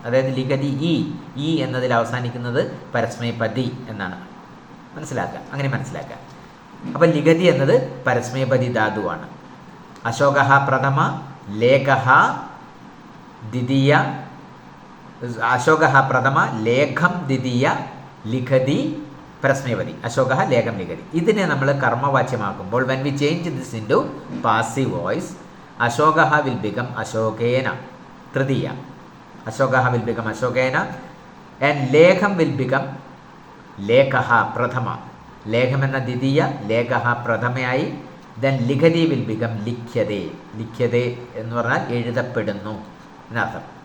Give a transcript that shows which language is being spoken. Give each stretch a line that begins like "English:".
Malayalam: അതായത് ലിഖതി ഈ എന്നതിൽ അവസാനിക്കുന്നത് പരസ്മൈപതി എന്നാണ് മനസ്സിലാക്കുക. അങ്ങനെ മനസ്സിലാക്കുക. അപ്പോൾ ലിഖതി എന്നത് പരസ്മൈപതി ധാതുവാണ്. അശോകഃ പ്രഥമ, ലേഖഃ ദ്വിതീയ. അശോകഃ പ്രഥമ, ലേഖം ദ്വിതീയ, ലിഖതി പരസ്മൈപതി.
Sanskrit: അശോകഃ ലേഖം ലിഖതി.
Malayalam: ഇതിനെ നമ്മൾ കർമ്മവാച്യമാക്കുമ്പോൾ
English: when we change this into passive voice,
Malayalam: അശോകഃ
English: will become
Malayalam: അശോകേന Tritiya.
English: അശോകഃ will become അശോകേന and ലേഖം will become ലേഖഃ പ്രഥമ.
Malayalam: ലേഖം എന്ന ദ്വിതീയ, ലേഖഃ പ്രഥമയായി.
English: then
Malayalam: ലിഖതി
English: will become
Malayalam: ലിഖ്യതേ. ലിഖ്യതേ എന്ന് പറഞ്ഞാൽ എഴുതപ്പെടുന്നു എന്നർത്ഥം.